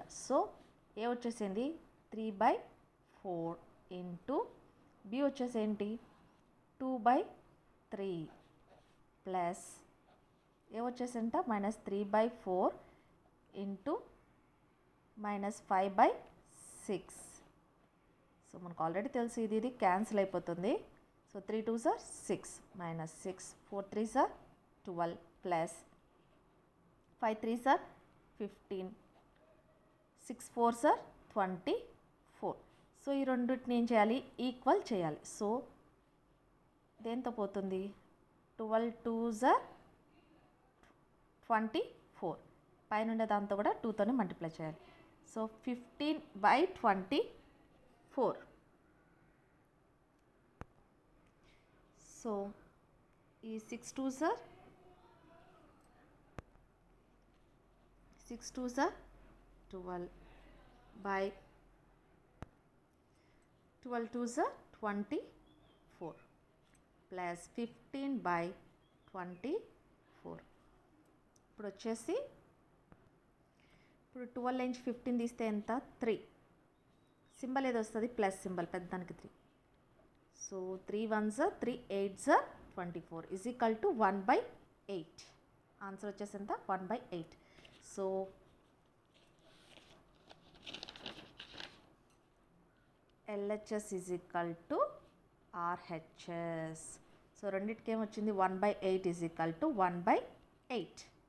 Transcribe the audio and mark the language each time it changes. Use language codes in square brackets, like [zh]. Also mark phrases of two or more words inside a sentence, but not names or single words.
[te] సో ఏ వచ్చేసింది 3/4 ఇంటూ బి వచ్చేసి ఏంటి 2/3 ప్లస్ ఏ వచ్చేసింట -3/4 ఇంటూ -5/6. సో మనకు ఆల్రెడీ తెలుసు ఇది క్యాన్సిల్ అయిపోతుంది. [en] సో 3 2s are 6 -6 4 3s are 12 ప్లస్ 5 3s are 15 6 4s are 24. [te] సో ఈ రెండింటిని ఏం చేయాలి, ఈక్వల్ చేయాలి. సో దేంతో పోతుంది, 12 [en] 2s are [te] 24, పైన ఉండే దాంతో కూడా 2తోనే మల్టిప్లై చేయాలి. సో 15/24. [en] సో ఈ 6 2s are 12 by 12 2s are 24 ప్లస్ 15/24. [te] ఇప్పుడు వచ్చేసి ఇప్పుడు 12 నుంచి 15 తీస్తే ఎంత, 3. సింబల్ ఏదో వస్తుంది, [en] plus symbol [te] పెద్దదానికి 3. [en] సో 3 1s are 3 8s are 24 is equal to 1/8. [te] ఆన్సర్ వచ్చేసి ఎంత, 1/8. [en] so LHS is equal to RHS. [te] సో రెండింటికి ఏమొచ్చింది, 1/8 [en] is equal to [te] 1/8.